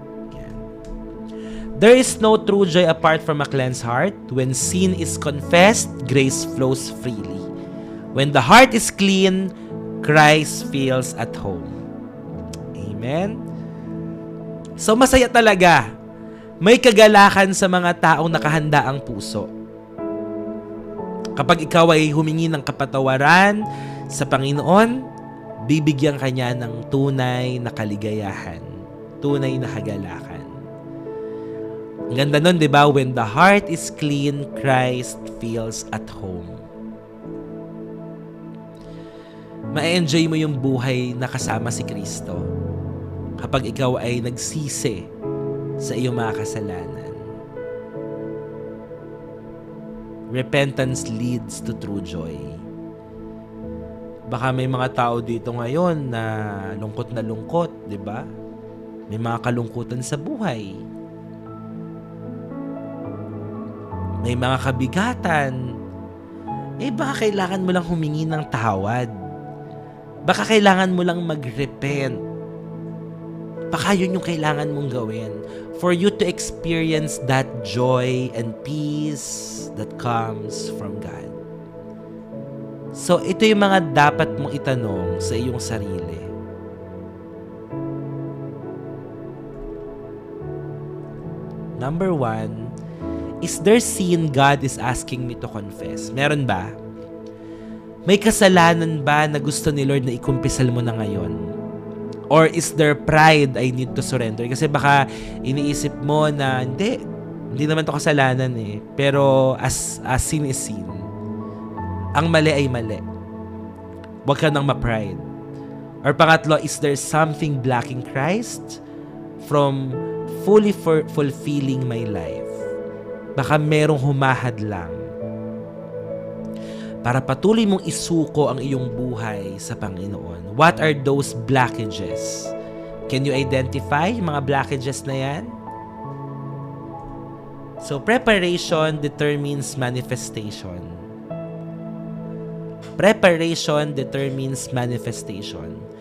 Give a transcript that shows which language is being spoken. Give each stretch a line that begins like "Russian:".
English: Yan. There is no true joy apart from a cleansed heart. When sin is confessed, grace flows freely. When the heart is clean, Christ feels at home.
Filipino: Amen? So masaya talaga. May kagalakan sa mga taong nakahanda ang puso. Kapag ikaw ay humingi ng kapatawaran sa Panginoon, bibigyan ka niya ng tunay na kaligayahan, tunay na kagalakan. Ang ganda nun, di ba?
English: When the heart is clean, Christ feels at home.
Filipino: Ma-enjoy mo yung buhay na kasama si Kristo kapag ikaw ay nagsisi sa iyong mga kasalanan.
English: Repentance leads to true joy.
Filipino: Baka may mga tao dito ngayon na lungkot, di ba? May mga kalungkutan sa buhay. May mga kabigatan. Baka kailangan mo lang humingi ng tawad. Baka kailangan mo lang mag-repent. Baka yun yung kailangan mong gawin
English: for you to experience that joy and peace that comes from God.
Filipino: So, ito yung mga dapat mong itanong sa iyong sarili.
English: Number 1, is there sin God is asking me to confess?
Filipino: Meron ba? May kasalanan ba na gusto ni Lord na ikumpisal mo na ngayon?
English: Or is there pride I need to surrender?
Filipino: Kasi baka iniisip mo na, hindi naman to kasalanan eh. Pero
English: as sin is sin.
Filipino: Ang mali ay mali. Huwag ka nang ma-pride.
English: Or
Filipino: pangatlo,
English: is there something blocking Christ from fully fulfilling my life?
Filipino: Baka merong humahad lang para patuloy mong isuko ang iyong buhay sa Panginoon.
English: What are those blockages? Can you identify
Filipino: yung mga
English: blockages
Filipino: na yan?
English: So, preparation determines manifestation. Preparation determines manifestation.